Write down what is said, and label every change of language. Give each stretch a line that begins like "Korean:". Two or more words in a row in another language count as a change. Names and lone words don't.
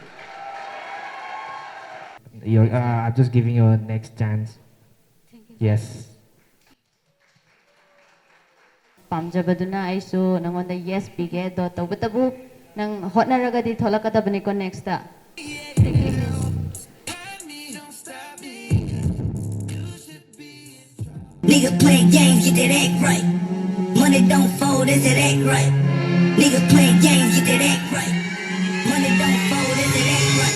English: I'm just giving you a next chance. Yes.
Manipuri: ꯄꯥꯝꯖꯕꯗꯨꯅ ꯑꯩꯁꯨ ꯅꯉꯣꯟꯗ yes ꯄꯤꯒꯦ ꯑꯗꯣ ꯇꯧꯕꯇꯕꯨ ꯅꯪ ꯍꯣꯠꯅꯔꯒꯗꯤ ꯊꯣꯛꯂꯛꯀꯗꯕꯅꯤꯀꯣ next ꯇ
English: Nigga playing games, get that act right. Money don't fold, is that act right? Nigga playing games, get that act right. Money don't fold, is that act right?